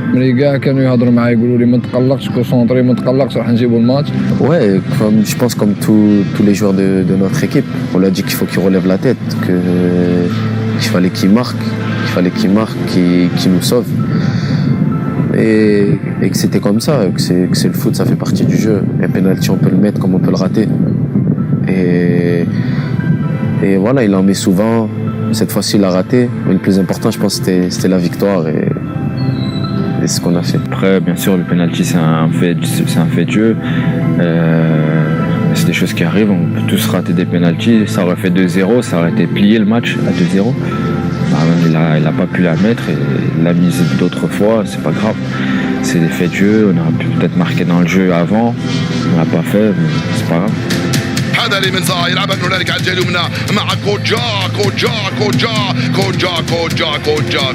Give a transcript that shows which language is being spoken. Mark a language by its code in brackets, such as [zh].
[fr] Les gars [ar] كانوا يهضروا معايا يقولوا لي ما تقلقش كونسونطري ما تقلقش راح نجيبوا الماتش. [fr] Ouais, je pense comme tous les joueurs de notre équipe. On lui a dit qu'il faut qu'il relève la tête, qu'il fallait qu'il marque, qu'il nous sauve. Et que c'était comme ça, que c'est le foot, ça fait partie du jeu. Un penalty, on peut le mettre comme on peut le rater. Et voilà, il en met souvent. Cette fois-ci, il a raté. Mais le plus important, je pense, c'était la victoire et c'est ce qu'on a fait. Après, bien sûr, le penalty, c'est un fait de jeu. C'est des choses qui arrivent. On peut tous rater des penaltys. Ça aurait fait 2-0, ça aurait été plié le match à 2-0. Il n'a pas pu la mettre et il l'a mise d'autres fois, c'est pas grave. C'est des faits de jeu, on aurait pu peut-être marquer dans le jeu avant, on l'a pas fait, mais c'est pas grave. [ar] هذا اللي من صار يلعبها من هنالك على الجهه اليمنى مع كوجا جول.